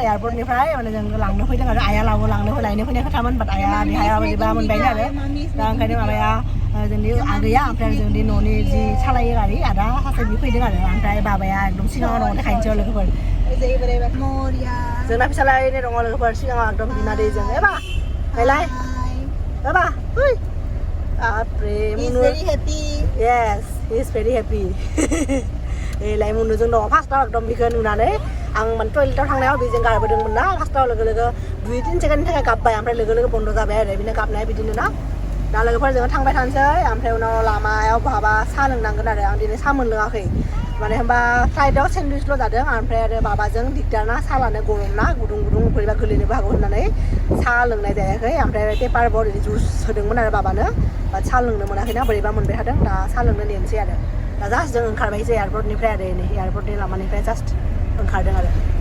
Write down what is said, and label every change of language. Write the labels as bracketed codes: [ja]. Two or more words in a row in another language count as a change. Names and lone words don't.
[brx] एयारपर्टनिफ्राय माने जों लांनो फैदों आरो आइया लायनो फैनाय खोथामोन बाट आइया देहाया बोरैबा मोनबायनो आरो दा ओंखायनो माबाया जोंनि आगैया ओमफ्राय जोंनि न'नि जि सालायो गारि आदा सासे बि फैदों आरो ओमफ्राय बाबाया एकदम सिगाङाव दङ देखायनोसै लोगोफोर जोंना फिसालायनो दङ लोगोफोर सिगाङाव एकदम बिमा दैजों एबा नायलाय एबा फै बापरे मुनु [en] yes he is very happy [brx] एलाय मुनुजों दङ फार्स्टआव एकदम बिखौ नुनानै आं माने टयलेटाव थांनायाव बेजों गारबोदोंमोन ना फार्स्टआव लोगो 2-3 सेकेन्डनि थाखाय गाबबाय ओमफ्राय लोगो बन्द जाबाय आरो बिनो गाबनाया बिदिनो ना दा लोगोफोर जोङो थांबाय थानोसै ओमफ्राय उनाव लामायाव बहाबा साहा लोंनांगोन आरो आं दिनै साहा मोनलोङाखै माने होनबा फ्लाइटआव सेन्डउइचल' जादों ओमफ्राय आरो बाबाजों दिगदार ना साहा लानो गरम ना गुदुं बोरैबा गोलैनोबो हागौ होननानै साहा लोंनाय जायाखै ओमफ्राय पेपार बर्ड जुस होदोंमोन आरो बाबानो बाट साहा लोंनो मोनाखैना बोरैबा मोनबाय थादों दा साहा लोंनो नेनोसै आरो दा जास्ट जों ओंखारबायसै एयारपर्टनिफ्राय आरो नै एयारपर्टनि लामानिफ्राय जास्ट ओंखारदों आरो